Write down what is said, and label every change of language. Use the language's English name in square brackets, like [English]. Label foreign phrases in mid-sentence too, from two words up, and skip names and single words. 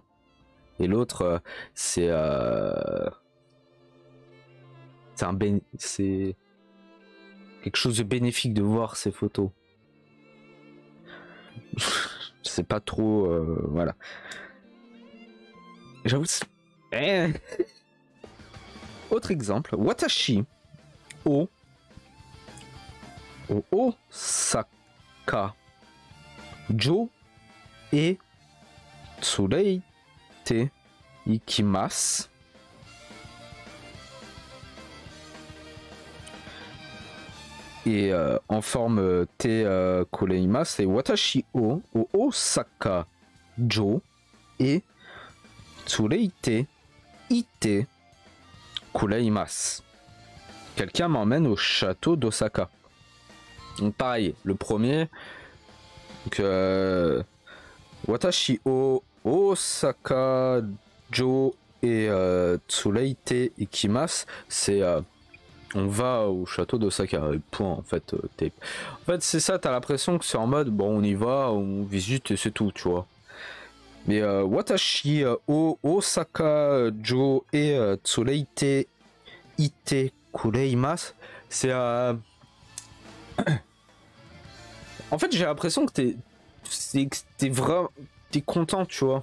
[French] Et l'autre, c'est c'est quelque chose de bénéfique de voir ces photos. Je sais pas trop, voilà. J'avoue. Autre exemple, [Japanese] 私を大阪城へ連れて行きます. [French] Et en [Japanese] フォルムてくれます, [French] c'est [Japanese] 私を大阪城へ連れていてくれます. [French] Quelqu'un m'emmène au château d'Osaka. Donc pareil, le premier, donc, [Japanese] 私を大阪城へ連れて行きます, [French] c'est on va au château d'Osaka, point en fait. En fait c'est ça, t'as l'impression que c'est en mode bon on y va, on visite et c'est tout, tu vois. Mais [Japanese] 私を大阪城へ連れていてくれます, [French] c'est en fait j'ai l'impression que t'es content, tu vois.